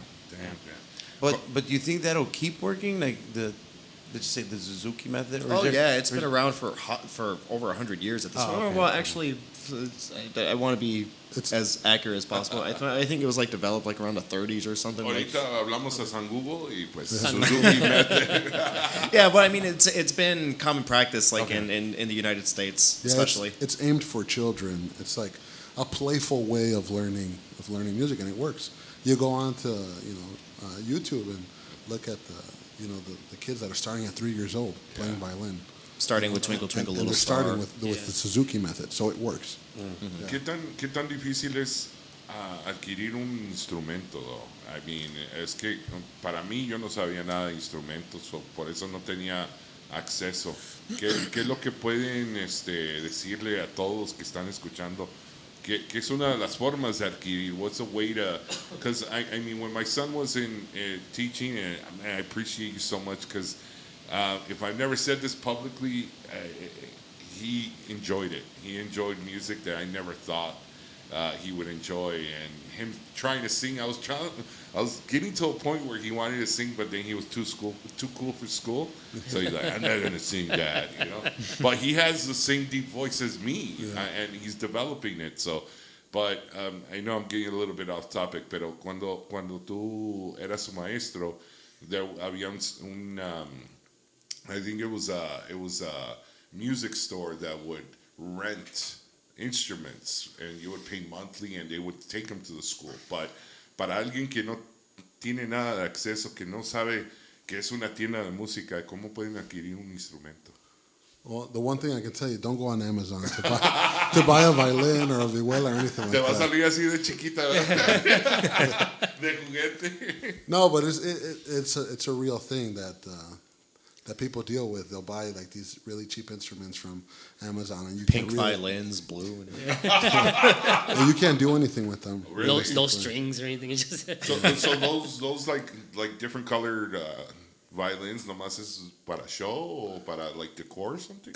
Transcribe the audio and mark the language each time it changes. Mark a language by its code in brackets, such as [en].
[en] Damn. But do you think that'll keep working? Like let's just say the Suzuki method? Or it's been around for over 100 years at this point. Okay. Well, actually, I want to be as accurate as possible. I think it was like developed like around the 30s or something. [es] Ahorita hablamos a San Google y pues Suzuki method. [en] Yeah, but I mean, it's been common practice like in the United States, especially. It's aimed for children. It's like a playful way of learning music, and it works. You go on to YouTube and look at the kids that are starting at 3 years old playing violin, starting with Twinkle Twinkle and Little they're Star. starting with the Suzuki method, so it works. [es] ¿Qué tan difícil es adquirir un instrumento? [en] I mean, [es] es que para mí yo no sabía nada de instrumentos, por eso no tenía acceso. ¿Qué es lo que pueden decirle a todos que están escuchando? Que es una de las formas de adquirir. [en] What's a way to? Because I mean, when my son was in teaching, and I appreciate you so much because if I've never said this publicly, he enjoyed it. He enjoyed music that I never thought he would enjoy, and him trying to sing. I was getting to a point where he wanted to sing, but then he was too cool for school. So he's like, I'm not gonna sing that, But he has the same deep voice as me, and he's developing it. So, but I know I'm getting a little bit off topic, [es] pero cuando tú eras su maestro, [en] there [es] había un [en] I think it was a music store that would rent instruments, and you would pay monthly, and they would take them to the school. [es] But para alguien que no tiene nada de acceso, que no sabe que es una tienda de música, ¿cómo pueden adquirir un instrumento? [en] Well, the one thing I can tell you, don't go on Amazon to buy a violin or a vihuela or anything like that. [es] Te va a salir así de chiquita, ¿verdad? De juguete. [en] No, but it's a real thing that people deal with. They'll buy like these really cheap instruments from Amazon, and you Pink can't violins, blue, and you can't do anything with them. No strings or anything. It's just so those like different colored violins, [es] nomás es para show [en] or para like decor or something.